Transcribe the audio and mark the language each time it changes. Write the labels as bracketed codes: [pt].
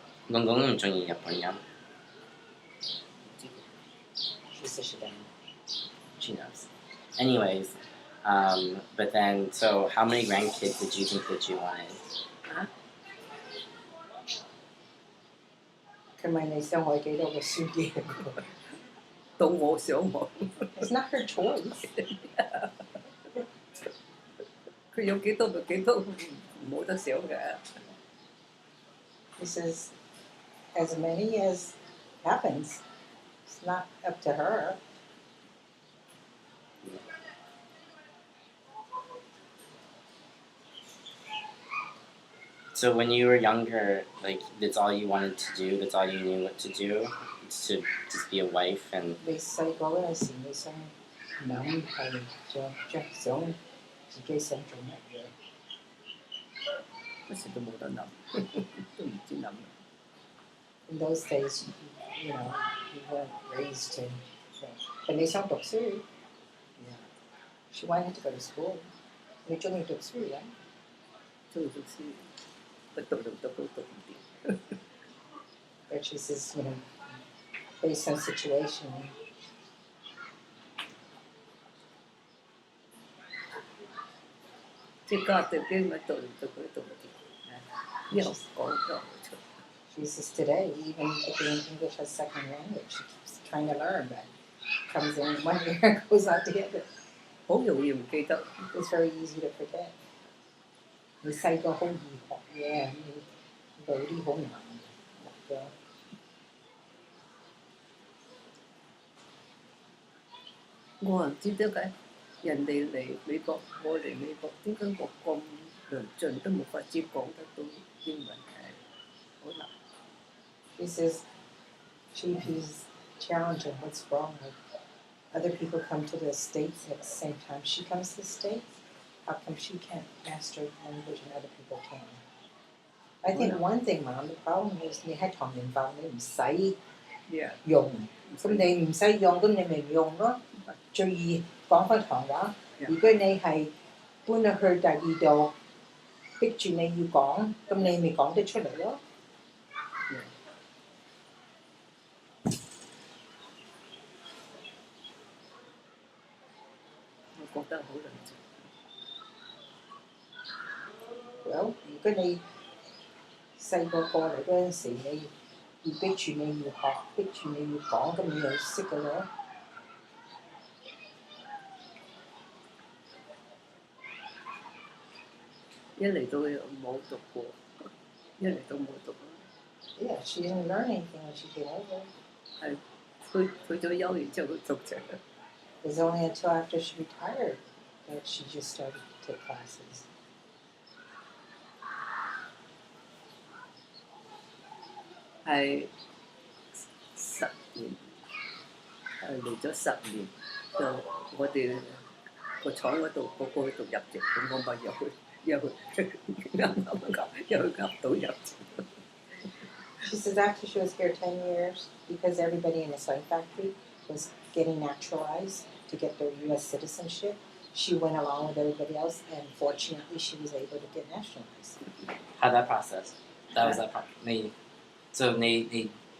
[yue] 公公唔中意日本人。 [en] She says she doesn't. She knows. Anyways, but then, so how many grandkids did you think that you wanted? [yue] 佢問你想我幾多個書記？到我想我， [en] It's not her choice. [yue] 佢有幾多咪幾多，冇得想嘅。 [en] He says, as many as happens. It's not up to her. So when you were younger, like that's all you wanted to do. That's all you knew what to do. It's to just be a wife and. [yue] 你細個嗰陣時，你想諗係想自己想做乜嘢？乜事都冇得諗，都唔知諗。 [en] In those days, you know, you weren't raised to. But 你想讀書 She wanted to go to school. [yue] 你中意讀書啊？中意讀書，不讀都讀唔掂。 [en] But she says, you know, based on situation. [yue] 即係家庭經咪讀唔讀佢讀唔掂，以後講咗冇錯。 [en] She says today, even taking English as second language, she keeps trying to learn, but comes in one year and goes out the other. [yue] 好容易唔記得。 [en] It's very easy to forget. [yue] 你細個好易學嘢，你老啲好難學嘅。我唔知點解人哋嚟美國，我嚟美國，點解我咁論盡都冇法子講得到英文係好難。 [en] She says she's challenging what's wrong with other people come to the States at the same time she comes to the States. How come she can't master language and other people can? I think one thing, Mom, the problem is 你喺唐人房你唔使 Yeah. [yue] 用，咁你唔使用，咁你咪唔用咯。最易講翻唐話。如果你係搬咗去第二度，逼住你要講，咁你咪講得出嚟咯。我覺得好難做。 Well，如果你細個過嚟嗰陣時，你要逼住你要學，逼住你要講，咁你就識㗎啦。一嚟到冇讀過，一嚟到冇讀。 [en] Yeah, she didn't learn anything when she came over. [yue] 係去咗休完之後讀啫。 [en] It was only until after she retired that she just started to take classes. [yue] 係10年，嚟咗10年，就我哋個廠嗰度個個去讀入籍，咁我咪入去啱到入籍。 [en] She says after she was here 10 years, because everybody in the sewing factory was getting naturalized to get their U.S. citizenship, she went along with everybody else, and fortunately she was able to get nationalized. How that process? That was that process. So they